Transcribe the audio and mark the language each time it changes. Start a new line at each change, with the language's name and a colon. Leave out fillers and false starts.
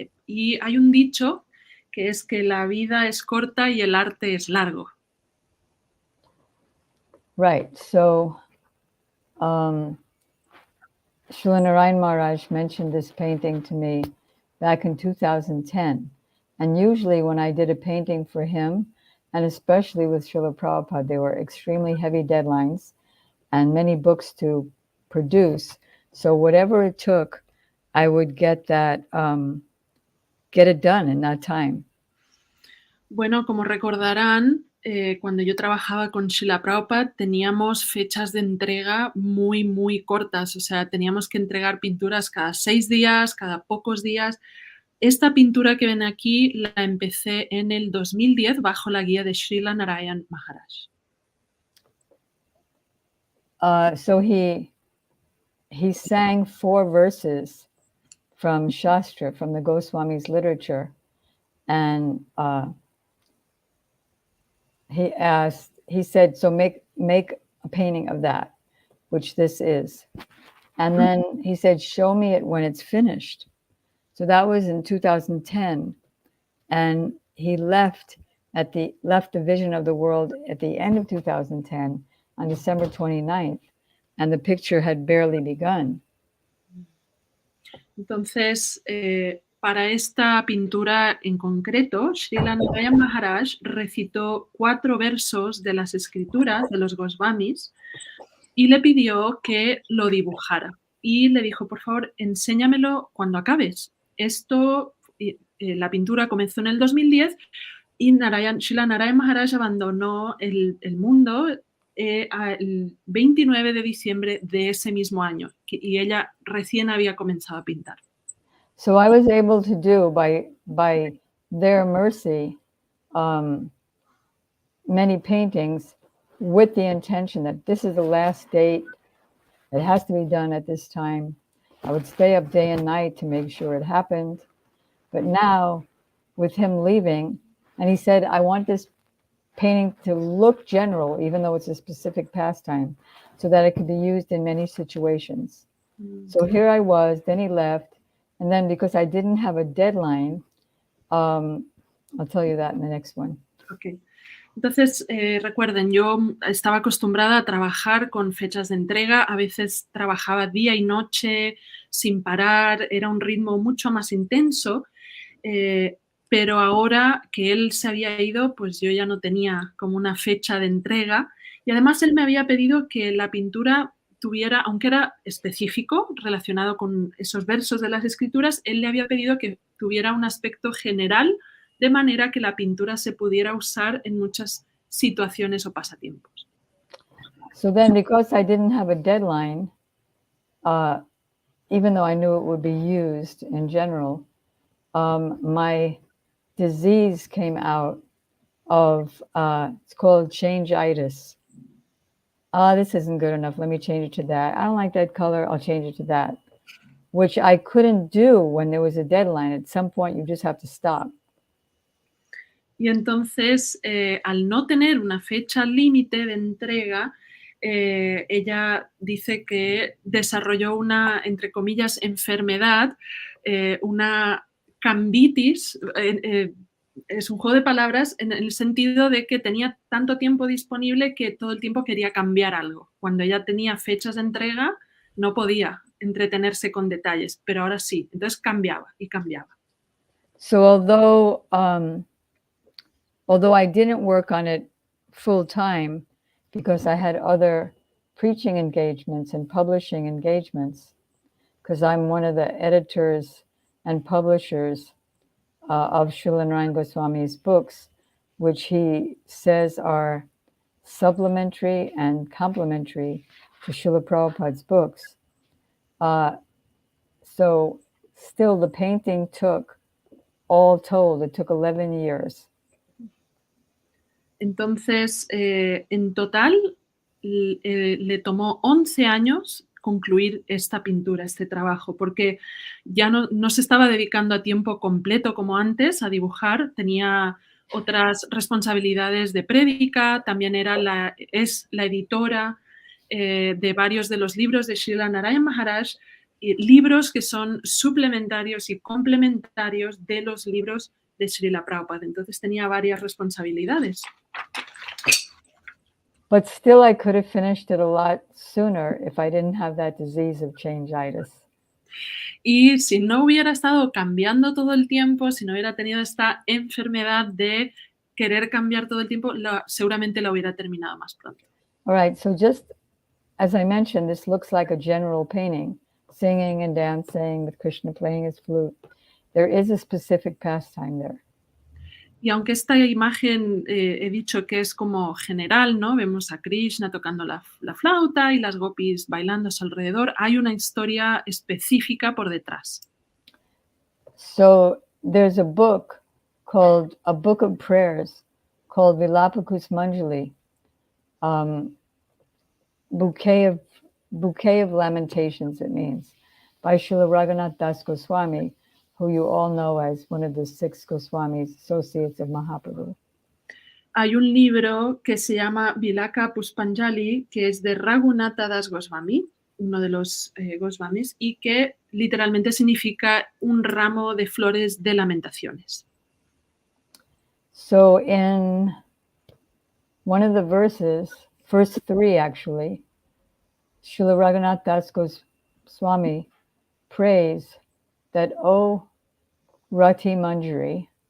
Spanish: Y hay un dicho que es que la vida es corta y el arte es largo.
English: Right. So, Srila Narayana Maharaj mentioned this painting to me back in 2010. And usually when I did a painting for him, and especially with Srila Prabhupada, there were extremely heavy deadlines and many books to produce. So whatever it took, I would get it done in that time.
Spanish: Bueno, como recordarán, cuando yo trabajaba con Srila Prabhupada teníamos fechas de entrega muy, muy cortas. O sea, teníamos que entregar pinturas cada 6 días, cada pocos días. Esta pintura que ven aquí la empecé en el 2010 bajo la guía de Srila Narayana Maharaj.
English: So he sang 4 verses from Shastra, from the Goswami's literature, and he said, so make a painting of that, which this is. And then he said, show me it when it's finished. So that was in 2010. And he left the vision of the world at the end of 2010 on December 29th. And the picture had barely begun.
Spanish: Entonces, para esta pintura en concreto, Srila Narayana Maharaj recitó 4 versos de las escrituras de los Goswamis y le pidió que lo dibujara. Y le dijo, por favor, enséñamelo cuando acabes. La pintura comenzó en el 2010 y Srila Narayana Maharaj abandonó el mundo el 29 de diciembre de ese mismo año y ella recién había comenzado a pintar.
English: So I was able to do by their mercy many paintings with the intention that this is the last date. It has to be done at this time. I would stay up day and night to make sure it happened. But now, with him leaving, and he said, I want this painting to look general, even though it's a specific pastime, so that it could be used in many situations. So here I was, then he left, and then because I didn't have a deadline, I'll tell you that in the next one. Okay.
Spanish: Entonces, recuerden, yo estaba acostumbrada a trabajar con fechas de entrega, a veces trabajaba día y noche sin parar, era un ritmo mucho más intenso, pero ahora que él se había ido, pues yo ya no tenía como una fecha de entrega y además él me había pedido que la pintura tuviera, aunque era específico, relacionado con esos versos de las escrituras, él le había pedido que tuviera un aspecto general de manera que la pintura se pudiera usar en muchas situaciones o pasatiempos.
English: So then, because I didn't have a deadline, even though I knew it would be used in general, my disease came out of, it's called change-itis. This isn't good enough, let me change it to that. I don't like that color, I'll change it to that. Which I couldn't do when there was a deadline. At some point, you just have to stop.
Spanish: Y entonces, al no tener una fecha límite de entrega, ella dice que desarrolló una, entre comillas, enfermedad, una cambitis, es un juego de palabras en el sentido de que tenía tanto tiempo disponible que todo el tiempo quería cambiar algo. Cuando ella tenía fechas de entrega, no podía entretenerse con detalles, pero ahora sí. Entonces cambiaba y cambiaba.
English: So although I didn't work on it full time because I had other preaching engagements and publishing engagements, because I'm one of the editors and publishers of Srila Narayana Goswami's books, which he says are supplementary and complementary to Srila Prabhupada's books. So still the painting took, all told, it took 11 years.
Spanish: Entonces, en total, le tomó 11 años concluir esta pintura, este trabajo, porque ya no se estaba dedicando a tiempo completo como antes a dibujar, tenía otras responsabilidades de prédica, también es la editora de varios de los libros de Srila Narayana Maharaj, libros que son suplementarios y complementarios de los libros de Srila Prabhupada. Entonces tenía varias responsabilidades.
English: But still I could have finished it a lot sooner if I didn't have that disease of change-itis.
Spanish: Y si no hubiera estado cambiando todo el tiempo, si no hubiera tenido esta enfermedad de querer cambiar todo el tiempo, seguramente la hubiera terminado más pronto.
English: All right, so just as I mentioned, this looks like a general painting, singing and dancing with Krishna playing his flute. There is a specific pastime there.
Spanish: Y aunque esta imagen he dicho que es como general, ¿no? Vemos a Krishna tocando la flauta y las gopis bailando a su alrededor, hay una historia específica por detrás.
English: So there's a book called, a book of prayers called Vilapakus Manjali, bouquet of lamentations, it means, by Srila Raghunath Das Goswami, who you all know as one of the 6 Goswamis, associates of Mahaprabhu.
Spanish: hay un libro que se llama Vilaka Puspanjali, que es de Raghunatha Das Goswami, uno de los Goswamis, y que literalmente significa un ramo de flores de lamentaciones.
English: So in one of the verses, first three actually, Srila Raghunath Das Goswami prays that, "O Rati Manjari,